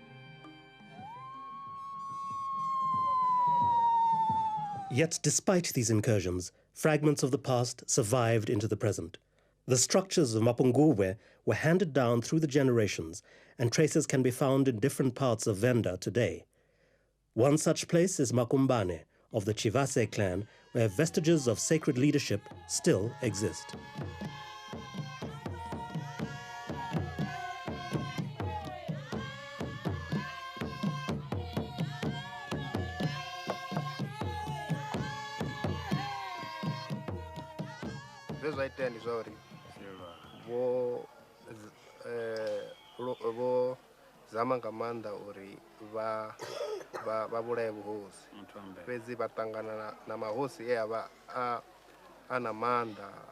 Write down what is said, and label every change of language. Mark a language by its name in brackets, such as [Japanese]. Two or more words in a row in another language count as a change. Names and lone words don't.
[English] Yet, despite these incursions, fragments of the past survived into the present. The structures of Mapungubwe were handed down through the generations, and traces can be found in different parts of Venda today. One such place is Makumbane of the Chivase clan, where vestiges of sacred leadership still exist. [Venda] Zvaitani zvauri vo zama nga maanḓa uri vha vhulaye vhuhosi fhedzi vha ṱangana na mahosi e a vha a na maanḓa